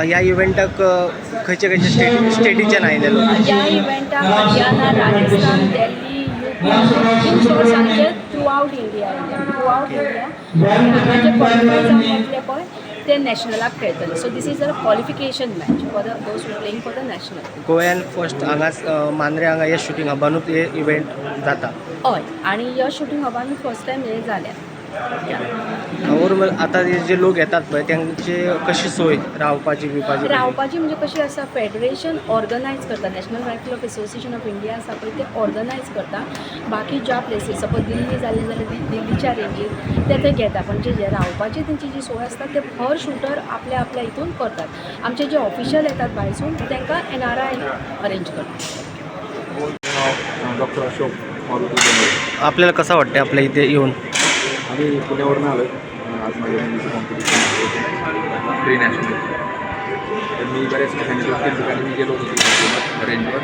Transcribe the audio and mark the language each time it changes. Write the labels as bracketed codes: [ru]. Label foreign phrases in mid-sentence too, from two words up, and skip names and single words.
[kok] ह्या इव्हेंटाक खंयचे खंयचे स्टेटीच्यान आयिल्ले लोक? ह्या इव्हेंटाक हरियाणा, राजस्थान, दिल्ली, [en] in short [kok] सांगचे [en] throughout India [kok] आणि हांगा जे क्वॉलिफाय जावन वतले पळय ते नॅशनलाक खेळटले. [en] so this is a qualification match for the those who playing for the national. [kok] गोंयान फर्स्ट हांगाच मांद्रे हांगा हे शूटिंग हबानूच हे इव्हेंट जाता. हय आणि ह्या शूटिंग हबान [en] first time [kok] हे जाल्या. ओवरऑल आतां जे लोक येतात पळय तेंचे कशी सोय रावपाची रावपाची म्हणजे कशी आसा [en] federation organise [kok] करता. नॅशनल रायफल ऑफ असोसिएशन ऑफ इंडिया आसा पळय ते ऑर्गनायज करता. बाकी ज्या प्लेसीस सपोज दिल्ली जाले जाल्यार दिल्लीच्या रेंजीर ते घेता. पण जे रावपाची तेंची जी सोय आसता ते हर शूटर आपल्या आपल्या हितून करतात. आमचे जे ऑफिशियल येतात भायसून तांकां NRI अरेंज करतात. डॉक्टर अशोक [mr] आपल्याला कसं वाटतं आपल्या इथे येऊन? आम्ही पुण्यावरून आलो. आज माझ्या मुलीचं कॉम्पिटिशन [en] pre national. [mr] तर मी बऱ्याच ठिकाणी 2-3 ठिकाणी मी गेलो होतो रेंजवर.